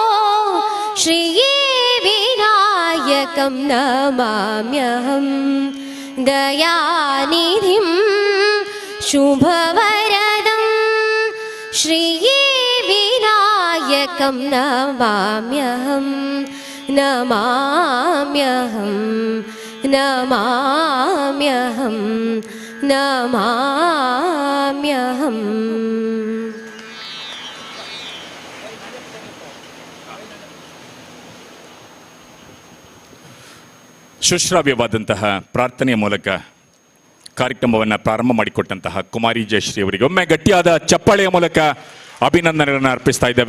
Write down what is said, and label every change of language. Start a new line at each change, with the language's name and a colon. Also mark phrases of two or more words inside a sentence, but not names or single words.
Sanskrit: श्रीविनायकं नमाम्यहं दयानिधिं शुभवरदं श्रीविनायकं नमाम्यहं नमाम्यहं नमाम्यहं नमाम्यहम्
Kannada: ಸುಶ್ರಾವ್ಯವಾದಂತಹ ಪ್ರಾರ್ಥನೆಯ ಮೂಲಕ ಕಾರ್ಯಕ್ರಮವನ್ನು ಪ್ರಾರಂಭ ಮಾಡಿಕೊಟ್ಟಂತಹ ಕುಮಾರಿ ಜಯಶ್ರೀ ಅವರಿಗೆ ಒಮ್ಮೆ ಗಟ್ಟಿಯಾದ ಚಪ್ಪಾಳೆಯ ಮೂಲಕ ಅಭಿನಂದನೆಗಳನ್ನು ಅರ್ಪಿಸ್ತಾ ಇದ್ದೇವೆ.